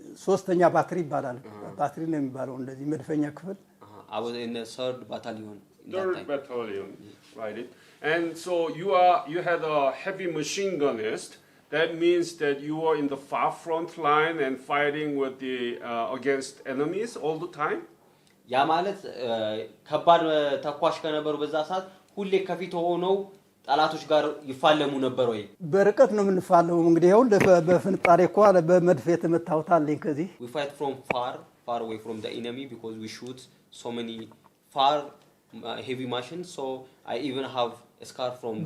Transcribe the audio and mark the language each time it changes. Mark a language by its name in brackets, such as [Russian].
[Amharic] ሶስተኛ ባትሪ ይባላል። ባትሪ ነው የሚባለው እንደዚህ መድፈኛ ክፍል። [English] I was in the 3rd battalion. 3rd battalion, right? And so you had a heavy machine gunist. That means that you were in the far front line and fighting with the against enemies all the time. [Amharic] ያ ማለት ከባድ ተኳሽ ከነበሩ በዛ ሰዓት ሁሌ ከፊት ሆነው ጠላቶች ጋር ይፋለሙ ነበር ወይ? በርቀት ነው የምንፋለው እንግዲህ ይሁን በፍንጣሬ እንኳን በመድፍ የተመታውታልኝ ከዚህ [English] we fight from far away from the enemy because we shoot so many far heavy machines, so I even have a scar from